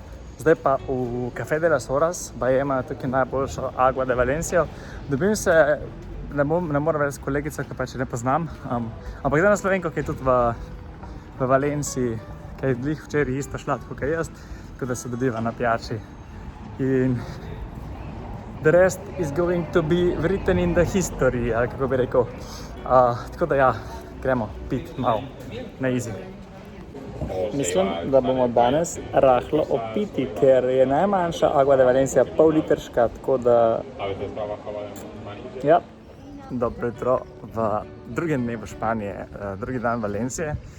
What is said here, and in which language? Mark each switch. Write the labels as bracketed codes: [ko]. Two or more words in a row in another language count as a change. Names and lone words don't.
[sl] Zdaj pa v Café de las Horas, baje imajo tukaj najboljšo Agua de Valencijo. Dobim se, ne moram reči s kolegico, ki pač ne poznam, ampak zdaj na Slovenko, ki je tudi v Valenciji, ki je glih včeraj isto šla, tako kot jaz, tako da se dobiva na pijači. [en] In the rest is going to be written in the history, [sl] ali kako bi rekel. Tako da ja, gremo pit malo na easy. Mislim, da bomo danes rahlo opiti, ker je najmanjša Agua de Valencia pol litrška, tako da... Ja, dobro jutro v drugem dnevu Španije, drugi dan Valencije.